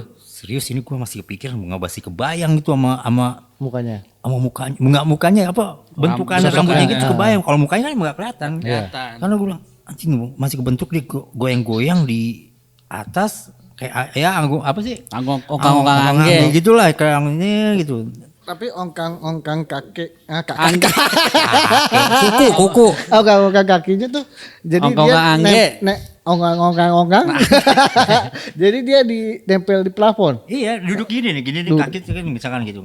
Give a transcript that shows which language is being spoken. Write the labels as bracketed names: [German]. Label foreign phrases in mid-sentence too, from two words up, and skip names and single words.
[Indonesian] Serius ini gue masih kepikiran, masih kebayang gitu sama Mukanya. sama mukanya. Enggak mukanya apa? Bentukan rambutnya gitu kebayang. Kalau mukanya kan enggak kelihatan. Kelihatan. Karena gue bilang anjing masih kebentuk di goyang-goyang di atas kayak ya apa sih? Onggang-onggang angge. Gitulah kayak ini gitu. Tapi ongkang kaki. Kuku. Ongkang kakinya tuh jadi Ongkang dia angge. ongkang. Jadi dia nempel di plafon. Iya, duduk gini nih kaki kan misalkan gitu.